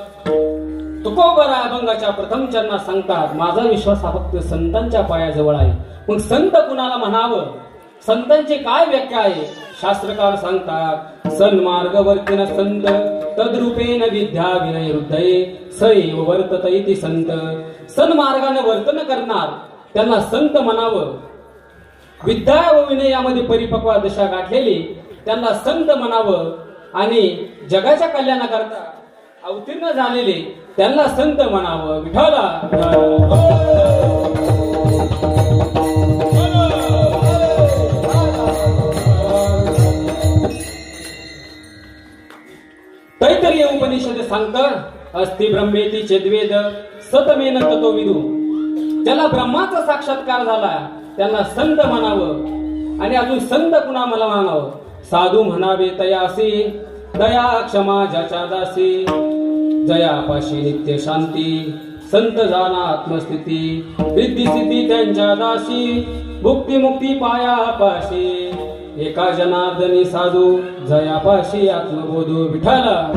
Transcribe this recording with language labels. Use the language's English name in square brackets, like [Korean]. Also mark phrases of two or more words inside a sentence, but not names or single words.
[Marathi] तुकोबरा अभंगाच्या प्रथम चरणात सांगतात माझा विश्वास हा फक्त संतांच्या पायाजवळ आहे मग संत कुणाला म्हणावं संतांची काय व्याख्या आहे शास्त्रकार सांगतात [Sanskrit] सन्मार्ग वर्तिन संत तद्रूपेन विद्या विनय हृदये सैव वर्तत इति संत [Marathi] सन्मार्गाने वर्तन करणार त्यांना संत म्हणावं विद्या व विनयामध्ये परिपक्व दशा गाठलेली त्यांना संत म्हणावं आणि जगाच्या कल्याणाकरता अवतीर्ण झालेले त्यांना संत म्हणावं विठाला तैत्तरीय उपनिषद सांगतं [Sanskrit] अस्ति ब्रह्मेति चेद्वेद सतमेन ततो विदु [Marathi] ज्याला ब्रह्माचा साक्षात्कार झाला त्यांना संत म्हणावं आणि अजून संत कुणा मला म्हणावं साधू म्हणावे तयासी दया क्षमा ज्याच्या दासी जयापाशी नित्य शांती संत जाना आत्मस्थिती रिद्धी सिद्धी त्यांच्या दासी भुक्ती मुक्ती पायापाशी एका जनार्दनी साधू जयापाशी आत्मबोधू विठाला